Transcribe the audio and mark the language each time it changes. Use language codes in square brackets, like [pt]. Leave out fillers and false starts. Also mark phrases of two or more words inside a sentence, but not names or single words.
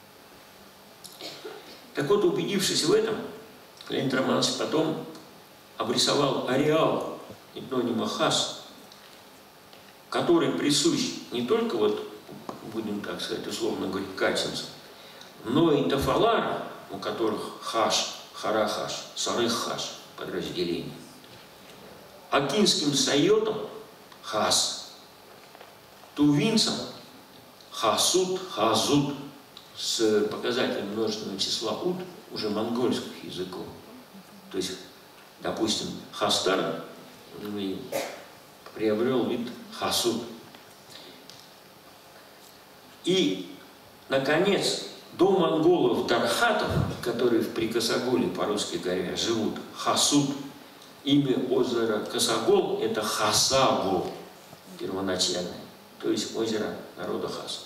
[ru] Так вот, убедившись в этом, Леонид Романович потом обрисовал ареал этнонима хас, который присущ не только, вот, будем так сказать, условно говорить, качинцам, но и тафаларам, у которых хаш, харахаш, сарых-хаш подразделение, акинским сайотам хас, тувинцам хасут, хазут, с показателем множественного числа уд, уже монгольских языков. То есть, допустим, хастар приобрел вид хасут. И, наконец, до монголов дархатов, которые в Прикосоголе, по-русски говоря, живут, хасут, имя озера Косогол – это Хасагол первоначальное, то есть озеро народа Хас.